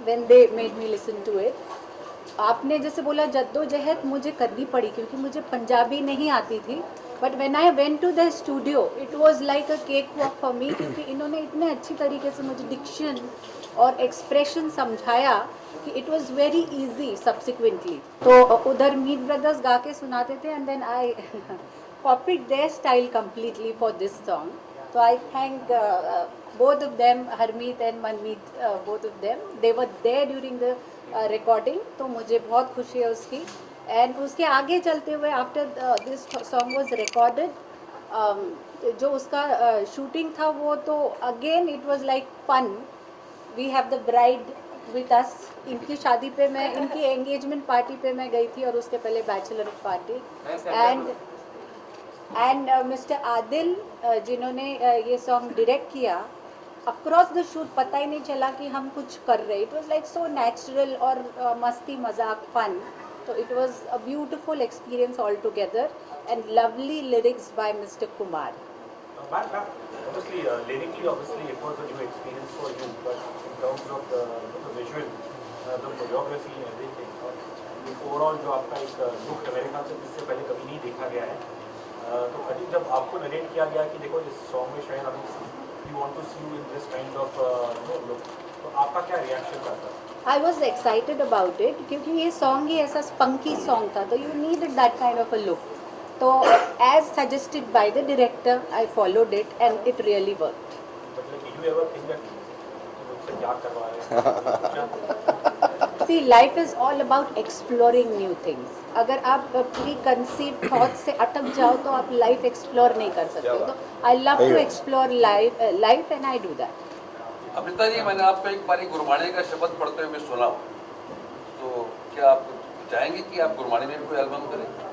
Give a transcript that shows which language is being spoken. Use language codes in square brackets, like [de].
[en] when they made me listen to it, [hi] आपने जैसे बोला जद्दोजहद मुझे करनी पड़ी क्योंकि मुझे पंजाबी नहीं आती थी, [en] but when I went to the studio it was like a cakewalk for me, [hi] क्योंकि इन्होंने इतने अच्छी तरीके से मुझे डिक्शन और एक्सप्रेशन समझाया कि [en] It was very easy subsequently. [hi] तो उधर मीत ब्रदर्स गा के सुनाते थे [en] And then I copied their style completely for this song. तो I thank both of them, Harmeet and Manmeet, both of them, they were there during the recording, [hi] तो मुझे बहुत खुशी है उसकी। एंड उसके आगे चलते हुए [en] after this song was recorded, [hi] जो उसका शूटिंग था वो तो [en] Again it was like fun. We have the bride with us. [hi] इनकी शादी पे मैं, इनकी एंगेजमेंट पार्टी पे मैं गई थी और उसके पहले bachelor party. And mister Adil जिन्होंने ये सॉन्ग डायरेक्ट किया, अक्रॉस द शूट पता ही नहीं चला कि हम कुछ कर रहे। [en] it was like so natural और [hi] मस्ती मजाक [en] Fun. तो it was a beautiful experience all together and lovely lyrics by mister Kumar. Obviously, lyrically, obviously, it was a new experience for you. But in terms of the visual, the choreography, everything, [hi] और overall जो आपका एक look है, मेरे ख्याल से इससे पहले कभी नहीं देखा गया है। तो अभी जब आपको नरेट किया गया कि देखो इस सॉन्ग में शायद हम [en] we want to see you in this kind of look, [hi] तो आपका क्या रिएक्शन था? [en] I was excited about it [hi] क्योंकि ये सॉन्ग ही ऐसा स्पंकी सॉन्ग था, [en] तो you needed that kind of a look. तो as suggested by the director I followed it and it really worked. [hi] मतलब [en] did you ever think that [hi] मुझसे क्या करवा रहे हैं? [en] See, life is all about exploring new things. [hi] अगर आप pre conceive thought से अटक जाओ तो आप लाइफ एक्सप्लोर नहीं कर सकते। [en] तो I love to explore life and I do that. [hi] Amrita ji, मैंने आपको एक बारी गुरबाणी का शब्द पढ़ते हुए सुना, तो क्या आप चाहेंगे कि आप गुरबाणी में कोई एल्बम करें?